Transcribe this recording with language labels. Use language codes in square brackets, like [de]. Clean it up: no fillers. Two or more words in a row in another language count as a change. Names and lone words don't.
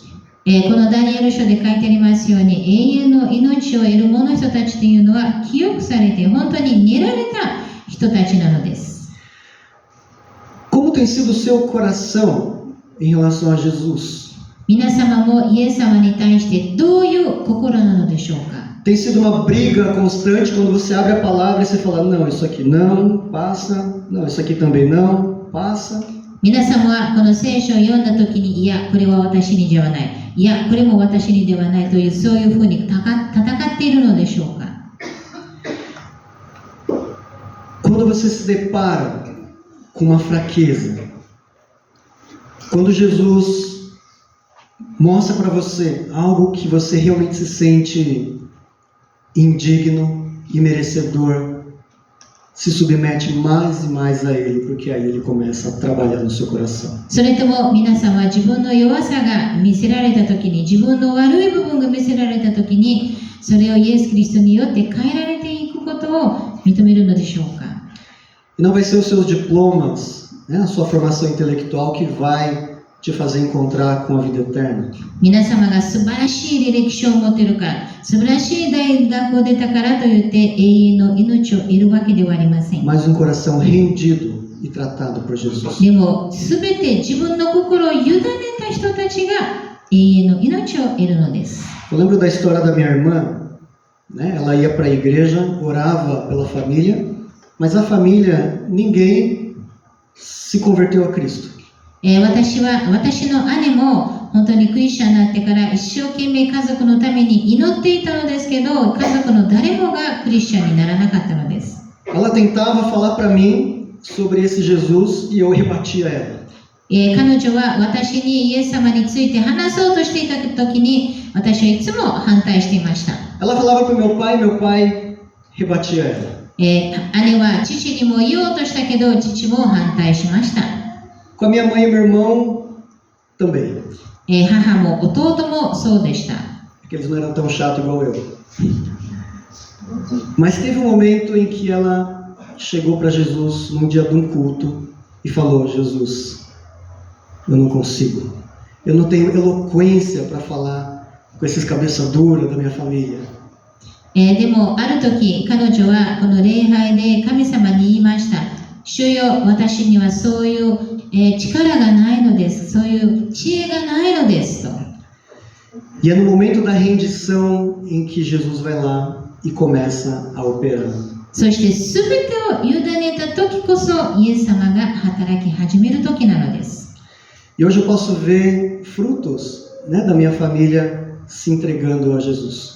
[ja] このダニエル書で書いてありますように、永遠の命を得る者人たちというのは清くされて本当に練られた人たちなのです。 [pt] Como tem sido o seu coração em relação a Jesus? [ja] 皆様もイエス様に対してどういう心なのでしょうか。 [pt] Tem sido uma briga constante quando você abre a palavra e você fala: não, isso aqui não, passa, não, isso aqui também não, passa. [ja] 皆様はこの聖書を読んだ時に、いや、これは私にではない、いや、これも私にではないという、そういうふうに戦っているのでしょうか。 [pt] Quando você se depara com uma fraqueza, quando Jesus mostra para você algo que você realmente se sente indigno e merecedor, se submete mais e mais a Ele, porque aí Ele começa a trabalhar no seu coração. [ja] それとも皆さんは自分の弱さが見せられた時に、自分の悪い部分が見せられた時に、それをイエス・キリストによって変えられていくことを認めるのでしょうか。 [pt] E não vai ser os seus diplomas, né, a sua formação intelectual que vai te fazer encontrar com a vida eterna. [ja] 皆様が素晴らしい履歴書を持っているから、素晴らしい大学を出たからといって永遠の命を得るわけではありません。 [pt] Mas um coração rendido e tratado por Jesus. [ja] でも、すべて自分の心を委ねた人たちが永遠の命を得るのです。 [pt] Eu lembro da história da minha irmã, né? Ela ia para a igreja, orava pela família, mas a família, ninguém se converteu a Cristo. [ja] 私の姉も本当にクリスチャンになってから一生懸命家族のために祈っていたのですけど、家族の誰もがクリスチャンにならなかったのです。 [pt] Ela tentava falar para mim sobre esse Jesus e eu rebatia ela. [ja] 彼女は私にイエス様について話そうとしていた時に、私はいつも反対していました。 [pt] Ela falava para o meu pai rebatia ela. [ja] 姉は父にも言おうとしたけど、父も反対しました。 [pt] Com a minha mãe e meu irmão também. [ja] 母も弟もそうでした。 [pt] Porque eles não eram tão chatos igual eu. Mas teve um momento em que ela chegou para Jesus num dia de um culto e falou: Jesus, eu não consigo. Eu não tenho eloquência para falar com esses cabeça dura da minha família. [ja] でもある時彼女はこの礼拝で神様に言いました。主よ、私にはそういう、力がないのです。そういう知恵がないのですと。 [pt] E é no momento da rendição em que Jesus vai lá e começa a operar. [ja] そして全てを委ねた時こそイエス様が働き始める時なのです。 [pt] E hoje eu posso ver frutos, né, da minha família se entregando a Jesus.